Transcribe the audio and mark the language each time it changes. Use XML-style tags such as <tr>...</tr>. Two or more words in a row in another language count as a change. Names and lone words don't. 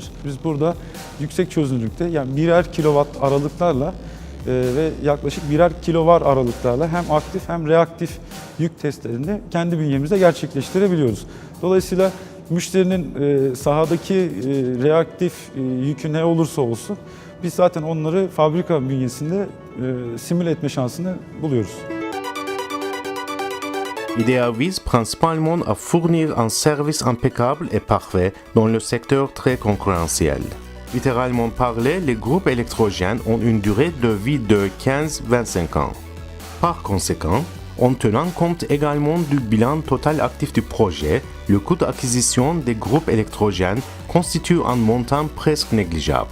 <tr>Biz burada yüksek çözünürlükte yani birer kilowatt aralıklarla ve yaklaşık birer kilovar aralıklarla hem aktif hem reaktif yük testlerini kendi bünyemizde gerçekleştirebiliyoruz. Dolayısıyla müşterinin sahadaki reaktif yükü ne olursa olsun biz zaten onları fabrika bünyesinde simüle etme şansını buluyoruz.</tr> <fr>IDEA vise principalement à fournir un service impeccable et parfait dans le secteur très concurrentiel. Littéralement parlé, les groupes électrogènes ont une durée de vie de 15-25 ans. Par conséquent, en tenant compte également du bilan total actif du projet, le coût d'acquisition des groupes électrogènes constitue un montant presque négligeable.</fr>